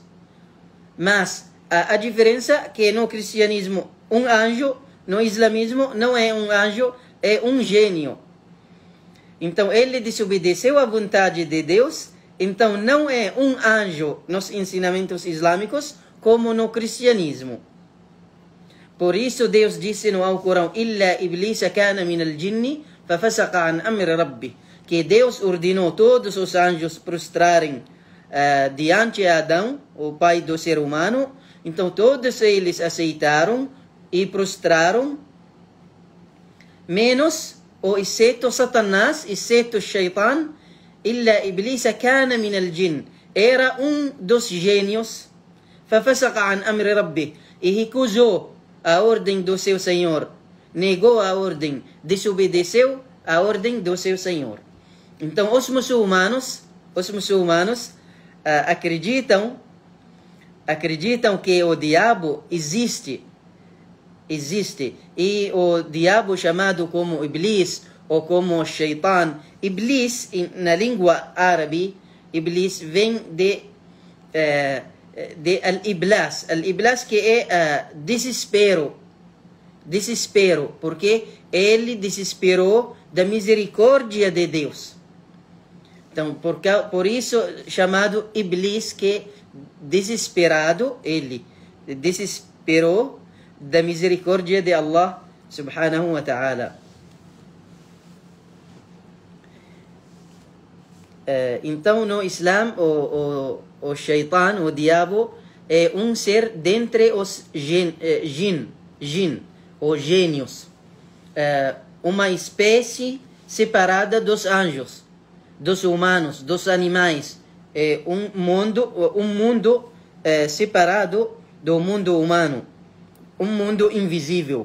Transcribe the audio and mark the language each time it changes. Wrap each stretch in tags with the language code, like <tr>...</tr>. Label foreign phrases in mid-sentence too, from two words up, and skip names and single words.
<pt>Mas a diferença é que no cristianismo um anjo, no islamismo não é um anjo, é um gênio. Então ele desobedeceu à vontade de Deus, então não é um anjo nos ensinamentos islâmicos como no cristianismo. Por isso Deus disse no Alcorão:</pt> <ar>"إلا إبليس كان من الجن ففسق عن أمر ربه",</ar> <pt>que Deus ordenou todos os anjos prostrarem diante de Adão, o pai do ser humano. Então todos eles aceitaram e prostraram, menos ou exceto Satanás, exceto Shaitan.</pt> <ar>إلا إبليس كان من الجن,</ar> <pt>era um dos gênios.</pt> <ar>ففسق عن أمر ربه,</ar> <pt>e recusou a ordem do seu Senhor, negou a ordem, desobedeceu a ordem do seu Senhor. Então os muçulmanos acreditam que o diabo existe, e o diabo chamado como Iblis ou como Shaitan. Iblis, na língua árabe, Iblis vem de al-iblas, que é desespero, porque ele desesperou da misericórdia de Deus. Então, por isso chamado Iblis, que desesperado, ele desesperou da misericórdia de</pt> <ar>الله سبحانه وتعالى.</ar> <pt>Então no Islã o Shaitan, o diabo, é um ser dentre os jin, ou gênios, uma espécie separada dos anjos, dos humanos, dos animais, um mundo separado do mundo humano, um mundo invisível.</pt>